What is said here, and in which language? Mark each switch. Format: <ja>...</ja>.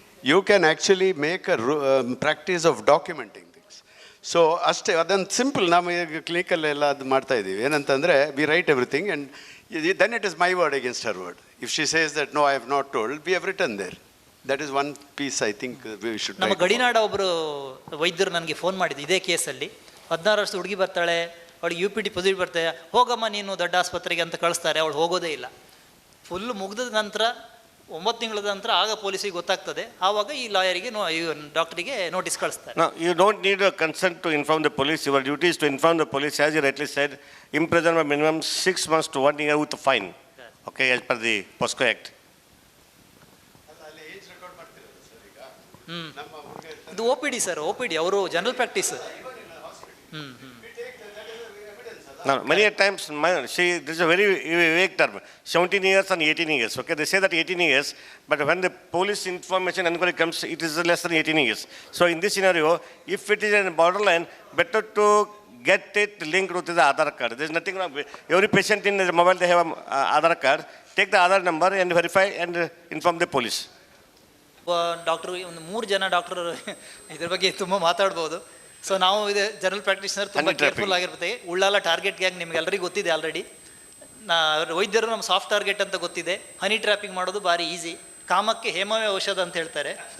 <en>You can actually make a practice of documenting things.</en> <kn>So ಅಷ್ಟೇ, ಅದೊಂದು simple. ನಾವು ಈಗ ಕ್ಲಿನಿಕಲ್ಲೆಲ್ಲ ಅದು ಮಾಡ್ತಾ ಇದ್ದೀವಿ. ಏನಂತಂದರೆ</kn> <en>We write everything and then it is my word against her word. If she says that no I have not told, we have written there. That is one piece I think we should.</en> <kn>ನಮ್ಮ ಗಡಿನಾಡ ಒಬ್ಬರು ವೈದ್ಯರು ನನಗೆ phone ಮಾಡಿದ್ದು ಇದೇ ಕೇಸಲ್ಲಿ. 16 ವರ್ಷದ ಹುಡುಗಿ ಬರ್ತಾಳೆ, ಅವಳಿಗೆ UPT ಪಾಸಿಟಿವ್ ಬರ್ತಾಳೆ, ಹೋಗಮ್ಮ ನೀನು ದೊಡ್ಡ ಆಸ್ಪತ್ರೆಗೆ ಅಂತ ಕಳಿಸ್ತಾರೆ. ಅವಳು ಹೋಗೋದೇ ಇಲ್ಲ. ಫುಲ್ ಮುಗಿದ ನಂತರ 9 ತಿಂಗಳ ನಂತರ ಆಗ ಪೊಲೀಸಿಗೆ ಗೊತ್ತಾಗ್ತದೆ. ಆವಾಗ ಈ ಲಾಯರಿಗೆ ಡಾಕ್ಟರಿಗೆ ನೋಟಿಸ್ ಕಳಿಸ್ತಾರೆ.</kn> <en>No, you don't need a consent to inform the police. Your duty is to inform the police, as you rightly said, imprisonment minimum 6 months to 1 year with a fine. Okay, as per the POSCO Act.</en> <kn>ಇದು OPD sir, OPD ಅವರು general practice.</kn> <en>Now, many a times, this is a very vague term, 17 years and 18 years. Okay, they say that 18 years, but when the police information inquiry comes, it is less than 18 years. So in this scenario, if it is in borderline, better to get it linked with the Aadhaar card. There is nothing wrong. Every patient in the mobile, they have an Aadhaar card. Take the Aadhaar number and verify and inform the police.</en> <kn>Doctor, ಒಂದು 3 ಜನ doctor ಇದ್ರ ಬಗ್ಗೆ ತುಂಬ ಮಾತಾಡ್ಬೋದು. So ನಾವು ಇದೆ general practitioner ತುಂಬ</kn> <en>Honey trapping.</en> <kn>Careful ಆಗಿರ್ತದೆ. ಉಳ್ಳಾಲ ಟಾರ್ಗೆಟ್ ಗ್ಯಾಂಗ್ ನಿಮ್ಗೆಲ್ಲರಿಗೂ ಗೊತ್ತಿದೆ ಆಲ್ರೆಡಿ. ವೈದ್ಯರು ನಮ್ಮ ಸಾಫ್ಟ್ ಟಾರ್ಗೆಟ್ ಅಂತ ಗೊತ್ತಿದೆ. ಹನಿ ಟ್ರ್ಯಾಪಿಂಗ್ ಮಾಡೋದು ಭಾರಿ ಈಸಿ. ಕಾಮಕ್ಕೆ ಹೇಮವೇ ಔಷಧ ಅಂತ ಹೇಳ್ತಾರೆ.</kn>